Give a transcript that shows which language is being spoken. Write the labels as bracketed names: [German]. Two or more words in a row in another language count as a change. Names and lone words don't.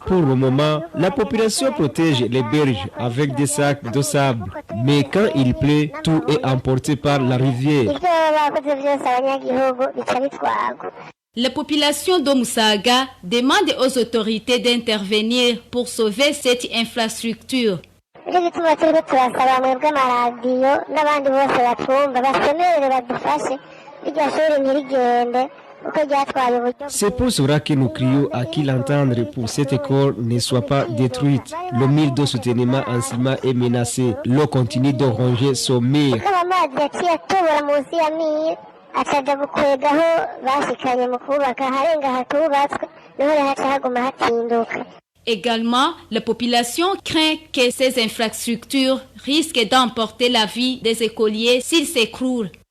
[French] Pour le moment, la population protège les berges avec des sacs de sable. Mais quand il pleut, tout est emporté par la rivière. La population de Moussaga demande aux autorités d'intervenir pour sauver cette infrastructure. [Rundi] nicyo gituma turiko turasaba mwebwe amaradiyo n'abandi bose batwumva basemerere badufashe iryo shuri ntirigende. [French] C'est pour cela que nous crions à qui l'entendre pour cette école ne soit pas détruite. Le mur de soutènement en ciment est menacé. L'eau continue de ronger son mur. Également, la population craint que ces infrastructures risquent d'emporter la vie des écoliers s'ils s'écroulent.